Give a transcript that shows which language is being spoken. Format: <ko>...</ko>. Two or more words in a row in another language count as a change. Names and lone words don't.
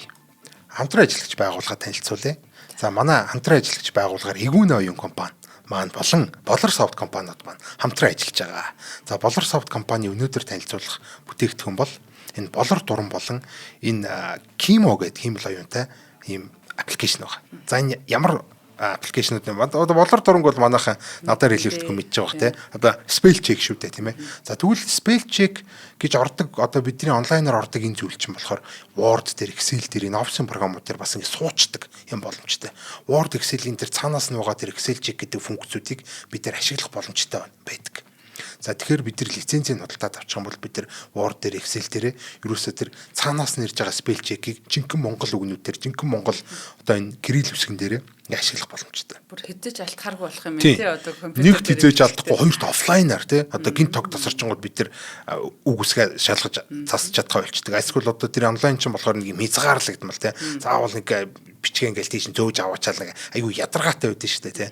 <mn>Хамтран ажиллагч байгууллага танилцуулъя. За манай хамтран ажиллагч байгууллагаар Игүүн оюун компани маань болон Болор софт компаниуд маань хамтран ажиллаж байгаа. За Болор софт компани өнөөдөр танилцуулах бүтээгдэхүүн бол энэ Болор дуран болон энэ Kimo гэдэг хиймэл оюунтай ийм аппликейшн байгаа. За энэ ямар аппликейшнуд юм. Одоо Болор дуранг бол манайхан надаар хэлүүлдэхгүй мэдж байгаа те. Одоо</mn> <en>spell check</en> <mn>шүү дээ тийм ээ. За тэгвэл</mn> <en>spell check</en> <mn>гэж ордог одоо бидний онлайнаар ордог энэ зүйл чинь болохоор Word дээр Excel дээр энэ Office програмууд дээр бас ингэ суучдаг юм боломжтой. Word Excel-ийн дээр цаанаас нь байгаа тэр Excel check гэдэг функцүүдийг бид нэр ашиглах боломжтой байдаг. За тэгэхээр бид нар лицензийн худалдаад авчих юм бол бид нар Word дээр Excel дээр ерөөсөө тэр цаанаас нь ирж байгаа</mn> <en>spell check-</en> <mn>ийг жинхэнэ монгол үгнүүдээр жинхэнэ монгол одоо энэ кирилл үсгэн дээр ашиглах боломжтой. Бүр хэзээж алдахааргүй болох юм тий одоо компьютер нэгт хэзээж алдахгүй хоёрт офлайнаар тий одоо гинт тог тасарчингууд бид нар үг үсгээ шалгаж засаж чадхаа болчдөг. Эсвэл одоо тэр онлайн чинь болохоор нэг юм хязгаарлагдмал тий заавал нэг бичгээ ингээл тийш зөөж аваачаал нэг айгүй ядаргаатай байдсан шүү дээ тий.</mn>